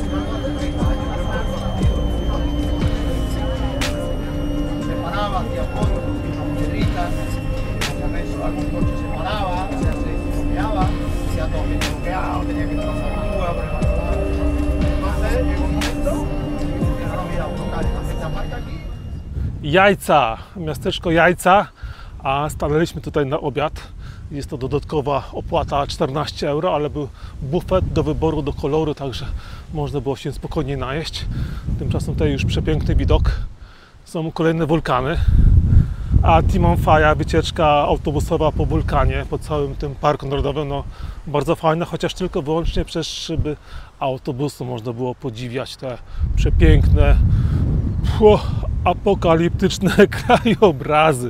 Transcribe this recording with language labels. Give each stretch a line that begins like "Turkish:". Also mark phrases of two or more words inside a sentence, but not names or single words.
Spanish: se paraba, hacía fotos, unas piedritas, algún coche se paraba, o sea, se bloqueaba, ya todo bien bloqueado, tenía que pasar la grúa por el otro lado. Entonces llegó un momento que no había autocar en la fecha marca aquí.
Polish: Jajca, miasteczko Jajca, a stanęliśmy tutaj na obiad. Jest to dodatkowa opłata 14 euro, ale był bufet do wyboru, do koloru, także można było się spokojnie najeść. Tymczasem tutaj już przepiękny widok. Są kolejne wulkany, a Timanfaya, wycieczka autobusowa po wulkanie, po całym tym parku narodowym, no bardzo fajna, chociaż tylko wyłącznie przez szyby autobusu można było podziwiać te przepiękne, apokaliptyczne krajobrazy.